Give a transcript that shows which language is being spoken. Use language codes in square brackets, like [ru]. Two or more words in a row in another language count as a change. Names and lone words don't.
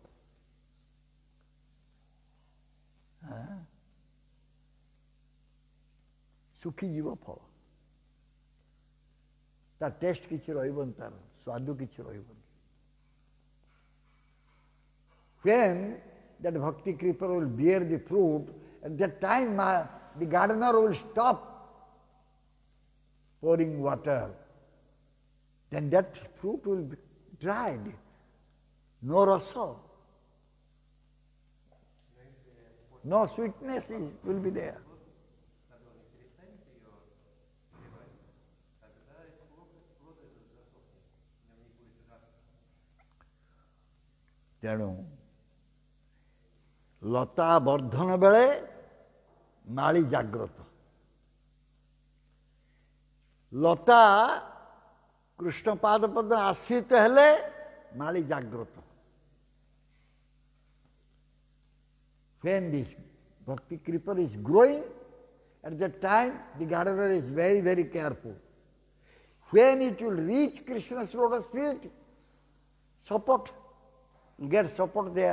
[or] ଶୁଖିଯିବ ଫଳ, ତା ଟେଷ୍ଟ କିଛି ରହିବନି, ତାର ସ୍ୱାଦ କିଛି ରହିବନି। [en] When that bhakti creeper will bear the fruit, at that time the gardener will stop pouring water. Then that fruit will be dried, no rasa, no sweetness will be there. [or] ତେଣୁ ଲତା ବର୍ଦ୍ଧନ ବେଳେ ମାଳି ଜାଗ୍ରତ। ଲତା କୃଷ୍ଣ ପାଦ ପଦ୍ମ ଆଶ୍ରିତ ହେଲେ ମାଳି ଜାଗ୍ରତ। [en] When this bhakti creeper is growing, at that time the gardener is very, very careful. When it will reach Krishna's lotus feet, support, you get support there.